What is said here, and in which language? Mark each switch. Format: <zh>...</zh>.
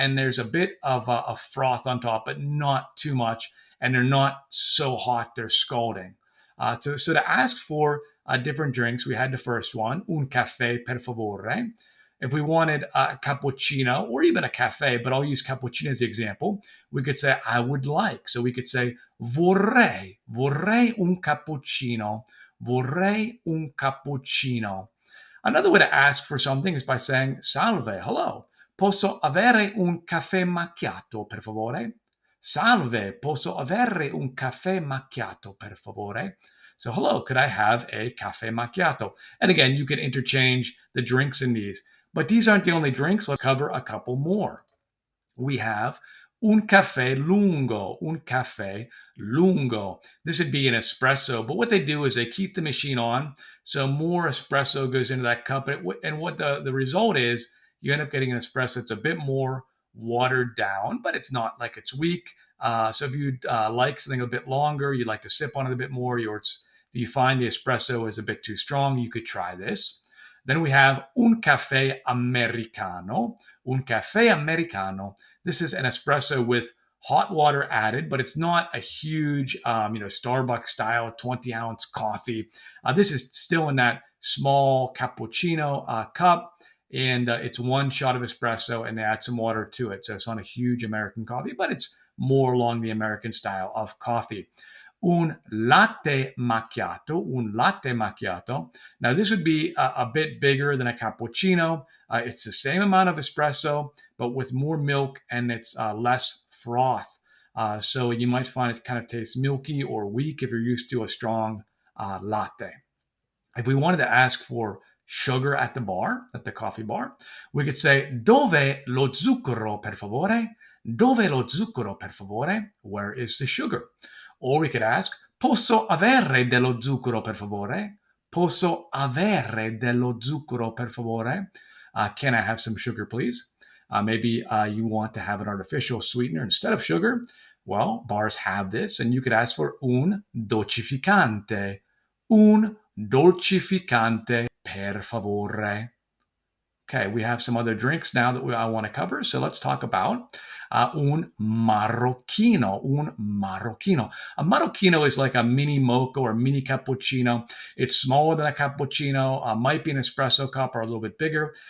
<en>And there's a bit of a froth on top, but not too much. And they're not so hot they're scalding. So to ask for different drinks, we had the first one,</en> <it>un caffè per favore.</it> <en>If we wanted a cappuccino or even a cafe, but I'll use cappuccino as the example, we could say I would like. So we could say</en> <it>vorrei un cappuccino, vorrei un cappuccino.</it> <en>Another way to ask for something is by saying</en> <it>salve,</it> <en>hello.</en> <it>Posso avere un caffè macchiato, per favore? Salve, posso avere un caffè macchiato, per favore?</it> <en>So, hello, could I have a caffè macchiato? And again, you can interchange the drinks in these. But these aren't the only drinks. Let's cover a couple more. We have</en> <it>un caffè lungo, un caffè lungo.</it> <en>This would be an espresso, but what they do is they keep the machine on, so more espresso goes into that cup. And what the result is, you end up getting an espresso that's a bit more watered down, but it's not like it's weak. So if you like something a bit longer, you'd like to sip on it a bit more, if you find the espresso is a bit too strong, you could try this. Then we have</en> <it>un caffè americano. Un caffè americano.</it> <en>This is an espresso with hot water added, but it's not a huge, Starbucks style 20-ounce coffee. This is still in that small cappuccino cup, and it's one shot of espresso, and they add some water to it. So it's not a huge American coffee, but it's more along the American style of coffee.</en> <it>Un latte macchiato, un latte macchiato.</it> <en>Now, this would be a bit bigger than a cappuccino. It's the same amount of espresso, but with more milk, and it's less froth. So you might find it kind of tastes milky or weak if you're used to a strong latte. If we wanted to ask for sugar at the coffee bar, we could say,</en> <it>dove lo zucchero, per favore? Dove lo zucchero, per favore?</it> <en>Where is the sugar? Or we could ask,</en> <it>posso avere dello zucchero, per favore? Posso avere dello zucchero, per favore?</it> <en>Can I have some sugar, please? Maybe you want to have an artificial sweetener instead of sugar. Well, bars have this, and you could ask for</en> <it>un dolcificante. Un dolcificante, per favore.</it> <en>Okay, we have some other drinks now that I want to cover. So let's talk about un marocchino.</en> <it>Un marocchino.</it> <en>A marocchino is like a mini mocha or a mini cappuccino. It's smaller than a cappuccino, might be an espresso cup or a little bit bigger.</en>